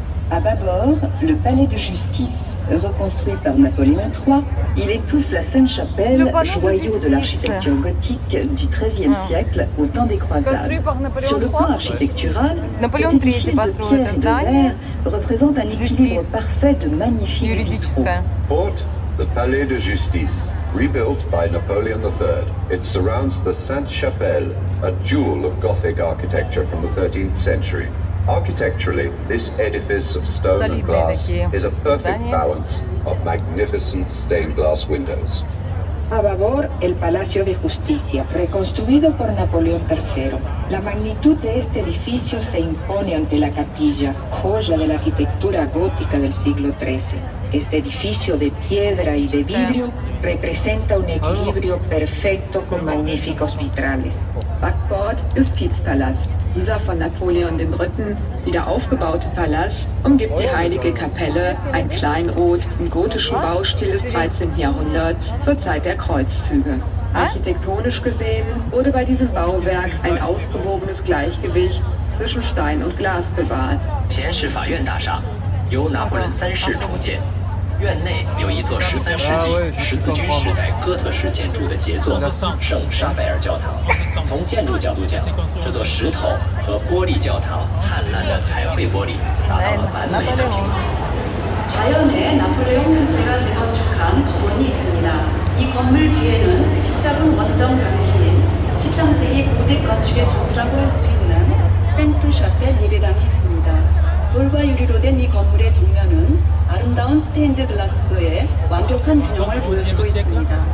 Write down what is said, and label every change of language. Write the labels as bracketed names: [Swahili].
[French] À bâbord, le palais de justice, reconstruit par Napoléon III, il étouffe la Sainte-Chapelle, joyau de l'architecture gothique du XIIIe siècle au temps des croisades. Sur le plan architectural, cet édifice de pierre et de verre représente un équilibre parfait de magnifiques vitraux. [English] Port, the Palais de Justice, rebuilt by Napoleon III. It surrounds the Sainte-Chapelle, a jewel of Gothic architecture from the 13th century. Architecturally, this edifice of stone and glass is a perfect balance of magnificent stained glass windows. [Spanish] A babor, el Palacio de Justicia, reconstruido por Napoleón III. La magnitud de este edificio se impone ante la capilla, joya de la arquitectura gótica del siglo XIII. Este edificio de piedra y de vidrio representa un equilibrio perfecto con magníficos vitrales. [German] Backbord, Justizpalast. Dieser von Napoleon III. Wieder aufgebaute Palast umgibt die heilige Kapelle, ein Kleinod im gotischen Baustil des 13. Jahrhunderts zur Zeit der Kreuzzüge. Architektonisch gesehen wurde bei diesem Bauwerk ein ausgewogenes Gleichgewicht zwischen Stein und Glas bewahrt. [Chinese] 前是法院大厦，由拿破仑3世重建。院内有一座13世纪十字军时代哥特式建筑的杰作圣沙贝尔教堂。从建筑角度讲，这座石头和玻璃教堂灿烂的彩绘玻璃达到了完美的平衡。 [Korean] 자연에 나폴레옹 선생가 재건축한 법원이 있습니다. 이 건물 뒤에는 십자군 원정 당시인 13세기 고딕 건축의 정수라고 할 수 있는 생트 샤펠 예배당이 있습니다. 돌과 유리로 된 이 건물의 정면은 아름다운 스테인드 글라스의 완벽한 균형을 보여주고 있습니다.